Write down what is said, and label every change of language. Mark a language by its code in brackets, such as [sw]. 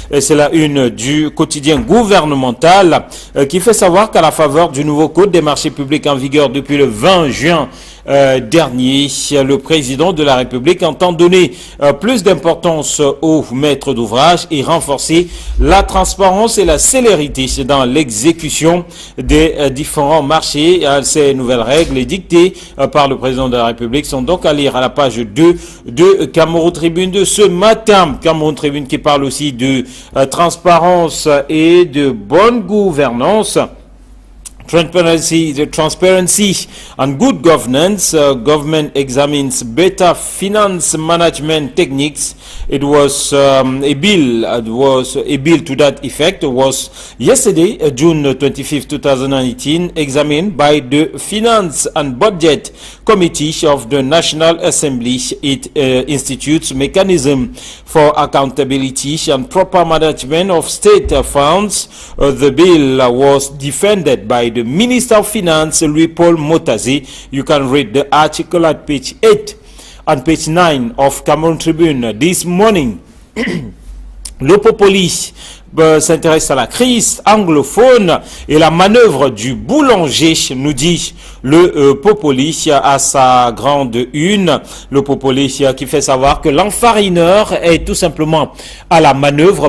[fr] C'est la une du quotidien gouvernemental qui fait savoir qu'à la faveur du nouveau code des marchés publics en vigueur depuis le 20 juin dernier, le président de la République entend donner plus d'importance aux maîtres d'ouvrage et renforcer la transparence et la célérité dans l'exécution des différents marchés. Ces nouvelles règles dictées par le président de la République sont donc à lire à la page 2 de Cameroun Tribune de ce matin. Cameroun Tribune qui parle aussi de transparence et de bonne gouvernance. [en] Transparency and good governance. Government examines better finance management techniques. It was a bill to that effect was yesterday, June 25th, 2018, examined by the Finance and Budget Committee of the National Assembly. It institutes mechanism for accountability and proper management of state funds. The bill was defended by the the Minister of Finance, Louis-Paul Motazi. You can read the article at page 8 and page 9 of Cameroon Tribune this morning. [fr] Le Popoli s'intéresse à la crise anglophone et la manœuvre du boulanger, nous dit le Popoli à sa grande une. Le Popoli qui fait savoir que l'enfarineur est tout simplement à la manœuvre.